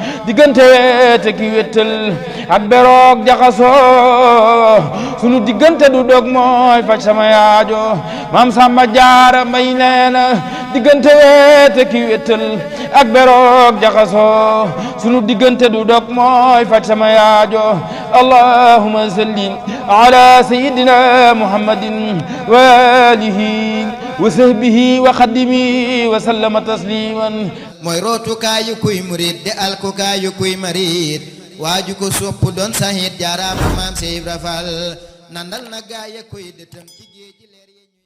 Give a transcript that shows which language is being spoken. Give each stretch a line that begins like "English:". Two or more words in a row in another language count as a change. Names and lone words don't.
Wolof: Diggante weete ki wéttal ak beroog jaxasoo, sunu diggante du dog mooy faj sama yaajo." Maam Samba Jaara Mbay nee na, "Diggante weete ki wéttal ak beroog jaxasoo, sunu diggante du dog mooy faj sama yaajo."
Arabic: اللهم صل على سيدنا محمد وعلى آله وصحبه وخادمه وسلم تسليما.
Wolof: Mooy rootukaayu kuy murid de alkukaayu kuy marid, waaju ko sopp doon sahid, jaaraama Maam Seex Ibra Fall. Nandal na gaaya koy dëtëm ci géej gi leer yi.